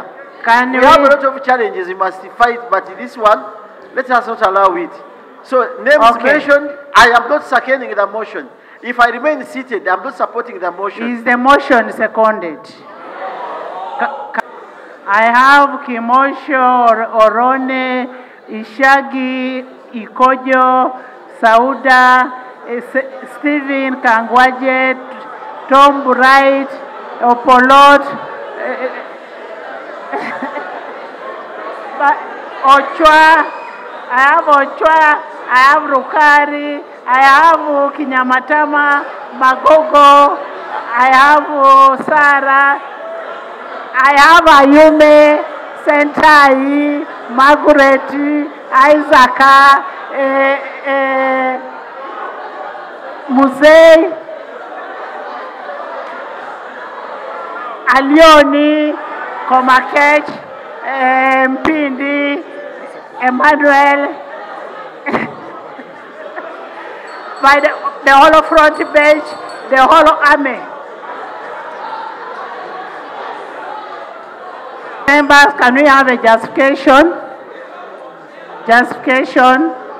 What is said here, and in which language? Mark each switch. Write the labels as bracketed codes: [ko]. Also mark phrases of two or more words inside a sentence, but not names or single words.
[en] We have a lot of challenges we must fight, but this one, let us not allow it. So, names mentioned, I am not seconding the motion. If I remain seated, I am not supporting the motion. Is the motion seconded? I have Kimosho, Orone, Ishagi, Ikojo, Sauda, Stephen Kangwaje, Tom Bright, Opolot, Ochwa, I have Ochwa, I have Rukari, I have Kinyamatama, Magogo, I have Sara, I have Ayume, Sentai, Margaret, Isaac, Museveni, Alioni, Komakech, Mpindi, Emmanuel, by the whole front bench, the whole army. Members, can we have a justification? Justification.